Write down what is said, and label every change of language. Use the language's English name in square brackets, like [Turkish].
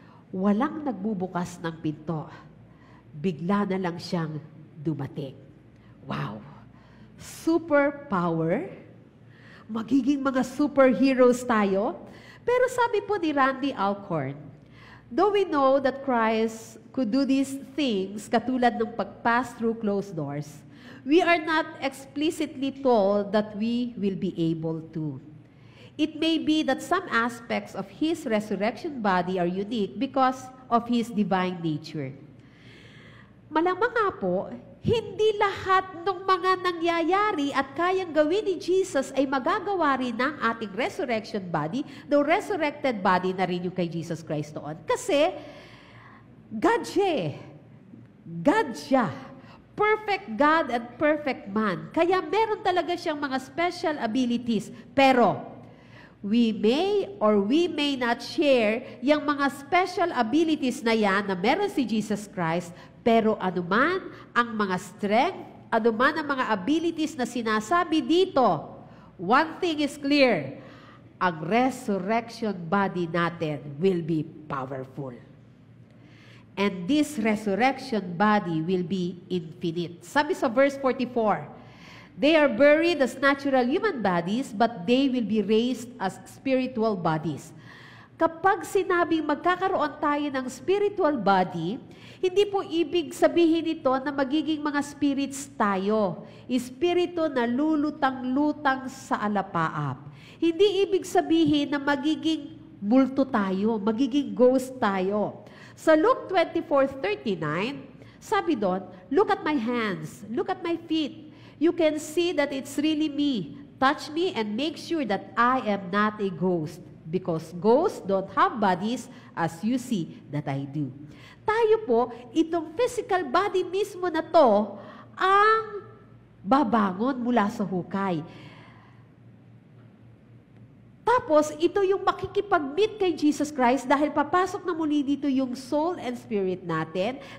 [Filipino] Walang nagbubukas ng pinto. Bigla na lang siyang dumating. Wow! Superpower. Magiging mga superheroes tayo. Pero sabi po ni [English] Randy Alcorn, though we know that Christ could do these things, [Filipino] katulad ng pag-pass [English] through closed doors, we are not explicitly told that we will be able to. It may be that some aspects of His resurrection body are unique because of His divine nature. [Filipino] Malamang nga po, hindi lahat ng mga nangyayari at kayang gawin ni Jesus ay magagawa rin ng ating resurrection body, though resurrected body na rin yung kay Jesus Christ noon. Kasi, God siya. God siya. [English] Perfect God and perfect man. [Filipino] Kaya meron talaga siyang mga special abilities. Pero, [English] we may or we may not share [Filipino] yung mga special abilities na yan na meron si Jesus Christ, pero anuman ang mga strength, anuman ang mga abilities na sinasabi dito, [English] one thing is clear, [Filipino] ang resurrection body natin will be powerful. [English] And this resurrection body will be infinite. [Filipino] Sabi sa [English] verse 44, they are buried as natural human bodies, but they will be raised as spiritual bodies. [Filipino] Kapag sinabing magkakaroon tayo ng spiritual body, hindi po ibig sabihin ito na magiging mga spirits tayo. Espiritu na lulutang-lutang sa alapaap. Hindi ibig sabihin na magiging multo tayo, magiging ghost tayo. [English] Sa Luke 24:39, [Filipino] sabi doon, [English] look at my hands, look at my feet. You can see that it's really me. Touch me and make sure that I am not a ghost. Because ghosts don't have bodies as you see that I do. [Filipino] Tayo po, itong physical body mismo na to, ang babangon mula sa hukay. Tapos, ito yung makikipag-meet kay Jesus Christ dahil papasok na muli dito yung [English] soul and spirit [Filipino] natin.